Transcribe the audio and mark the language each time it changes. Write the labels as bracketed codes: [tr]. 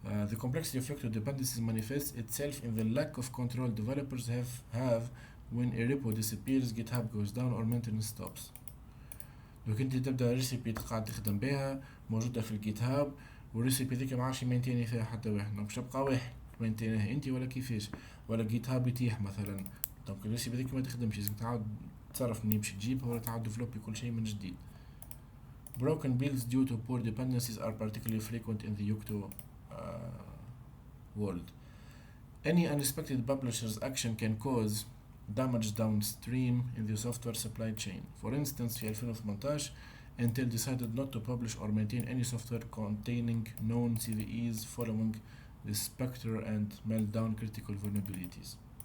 [en] The complexity of Yocto dependencies manifests itself in the lack of control developers have when a repo disappears, GitHub goes down or maintenance stops. [ar] لو كنت تبدا ريسيبي قاعد تخدم بها موجوده في الجيت هاب والريسيبي ذيك ما عادش يمينتيني فيها حتى واحد، مش تبقى واحد تمينتينيها انت ولا كيفاش، ولا جيت هاب يتيح مثلا، دونك الريسيبي ذيك ما تخدمش، لازم تعاود تصرف منين باش تجيبها ولا تعاود ديفلوبي كل شيء من جديد. [en] Broken builds due to poor dependencies are particularly frequent in the Yocto world. Any unexpected publisher's action can cause damage downstream in the software supply chain. For instance, [ar] في [en] 2018 Intel decided not to publish or maintain any software containing known CVEs following the Spectre and Meltdown critical vulnerabilities.